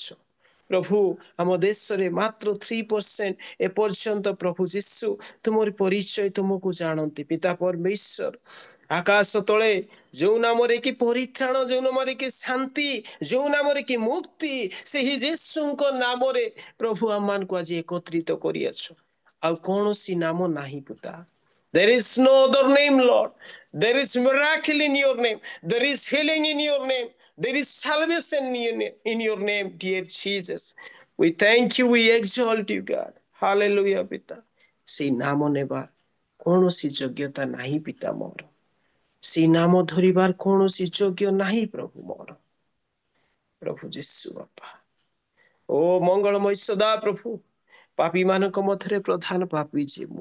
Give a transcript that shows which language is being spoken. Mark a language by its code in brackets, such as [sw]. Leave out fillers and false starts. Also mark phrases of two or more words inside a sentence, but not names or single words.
[or] ପ୍ରଭୁ ଆମ ଦେଶରେ ମାତ୍ର 3% ଏପର୍ଯ୍ୟନ୍ତ ପ୍ରଭୁ ଯୀଶୁ ତୁମର ପରିଚୟ ତୁମକୁ ଜାଣନ୍ତି। ପିତା ପରମେଶ୍ୱର ଆକାଶ ତଳେ ଯୋଉ ନାମରେ କି ପରିତ୍ରାଣ, ଯୋଉ ନାମରେ କି ଶାନ୍ତି, ଯୋଉ ନାମରେ କି ମୁକ୍ତି, ସେହି ଯୀଶୁଙ୍କ ନାମରେ ପ୍ରଭୁ ଆମମାନଙ୍କୁ ଆଜି ଏକତ୍ରିତ କରିଅଛ। ଆଉ କୌଣସି ନାମ ନାହିଁ ପିତା। [en] There is no other name, Lord. There is miracle in your name. There is healing in your name. There is salvation in your name, dear Jesus. We thank you, we exalt you, God. [or] Hallelujah, ପିତା। ସେଇ ନାମ ନେବା କୌଣସି ଯୋଗ୍ୟତା ନାହିଁ ପିତା ମୋର। ସେଇ ନାମ ଧରିବାର କୌଣସି ଯୋଗ୍ୟ ନାହିଁ ପ୍ରଭୁ ମୋର। ପ୍ରଭୁ ଯୀଶୁ ବାପା, ଓ ମଙ୍ଗଳମୟ ସଦା ପ୍ରଭୁ, ପାପୀ ମାନଙ୍କ ମଧ୍ୟରେ ପ୍ରଧାନ ପାପୀ ଯେ ମୁଁ।